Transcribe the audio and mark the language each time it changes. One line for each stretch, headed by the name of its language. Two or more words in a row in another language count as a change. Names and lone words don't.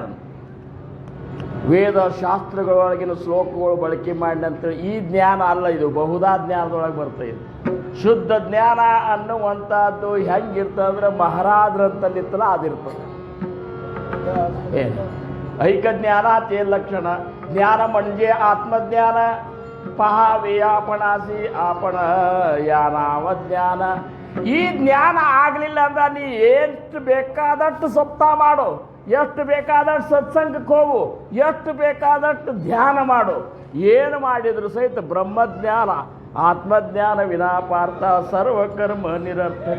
Kannada: ವೇದ ಶಾಸ್ತ್ರಗಳೊಳಗಿನ ಶ್ಲೋಕಗಳು ಬಳಕೆ ಮಾಡಿದಂತೇಳಿ ಈ ಜ್ಞಾನ ಅಲ್ಲ, ಇದು ಬಹುದಾ ಜ್ಞಾನದೊಳಗೆ ಬರ್ತದೆ. ಶುದ್ಧ ಜ್ಞಾನ ಅನ್ನುವಂಥದ್ದು ಹೆಂಗಿರ್ತದಂದ್ರೆ ಮಹಾರಾಜರಂತಲ್ಲಿತ್ತಲ್ಲ ಅದಿರ್ತದೆ.
Marathi: ಏನು ऐकज्ञान ते लक्षण ज्ञान म्हणजे आत्मज्ञान पहावे आपणासी आपण या नाव ज्ञान.
Kannada: ಈ ಜ್ಞಾನ ಆಗಲಿಲ್ಲ ಅಂದ್ರೆ ನೀ ಎಷ್ಟು ಬೇಕಾದಷ್ಟು ಸಪ್ತಾಹ ಮಾಡು, ಎಷ್ಟು ಬೇಕಾದಷ್ಟು ಸತ್ಸಂಗಕ್ಕೆ ಹೋಗು, ಎಷ್ಟು ಬೇಕಾದಷ್ಟು ಧ್ಯಾನ ಮಾಡು, ಏನು ಮಾಡಿದ್ರು ಸಹಿತ ಬ್ರಹ್ಮಜ್ಞಾನ
Sanskrit: ಆತ್ಮಜ್ಞಾನ ವಿನಾ ಪಾರ್ಥ ಸರ್ವಕರ್ಮ ನಿರರ್ಥಕ.